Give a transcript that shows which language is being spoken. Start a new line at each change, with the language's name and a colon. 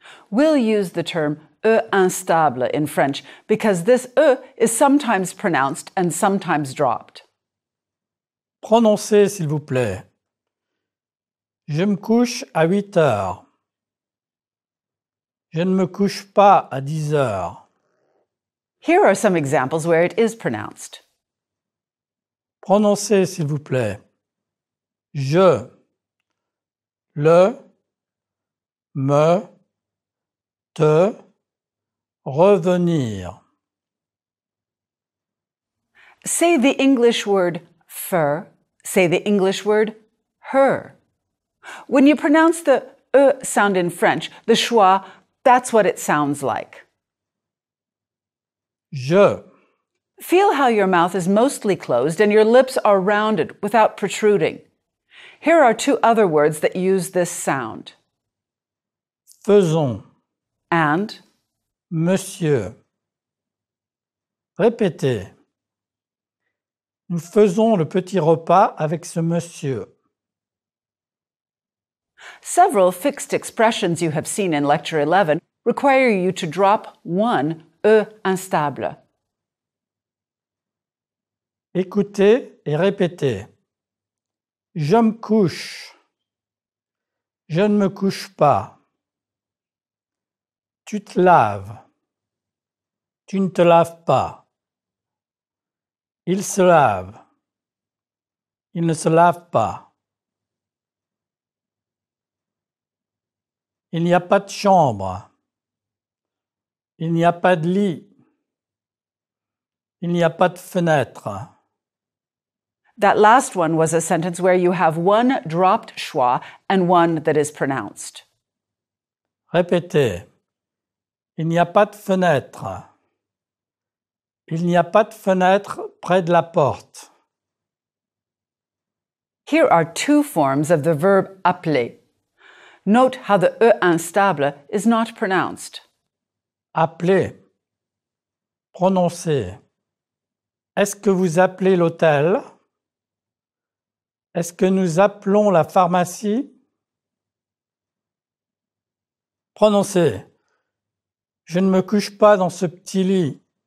English: We'll use the term e instable in French because this e is sometimes pronounced and sometimes dropped.
French: Prononcez, s'il vous plaît. Je me couche à 8 heures. Je ne me couche pas à 10 heures.
English: Here are some examples where it is pronounced.
French: Prononcez, s'il vous plaît. Je, le, me, te, revenir.
English: Say the English word fur. Say the English word her. When you pronounce the e sound in French, the schwa, that's what it sounds like.
French: Je,
English: Feel how your mouth is mostly closed and your lips are rounded without protruding. Here are two other words that use this sound.
French: faisons,
English: And
French: monsieur. Répétez. Nous faisons le petit repas avec ce monsieur.
English: several fixed expressions you have seen in Lecture 11 require you to drop one e instable.
French: Écoutez et répétez. Je me couche. Je ne me couche pas. Tu te laves. Tu ne te laves pas. Il se lave. Il ne se lave pas. Il n'y a pas de chambre. Il n'y a pas de lit. Il n'y a pas de fenêtre.
English: That last one was a sentence where you have one dropped schwa and one that is pronounced.
French: Répétez. Il n'y a pas de fenêtre. Il n'y a pas de fenêtre près de la porte.
English: Here are two forms of the verb appeler. Note how the e instable is not pronounced.
French: Appelez. Prononcez. Est-ce que vous appelez l'hôtel? Est-ce que nous appelons la pharmacie? Prononcez. Je ne me couche pas dans ce petit lit.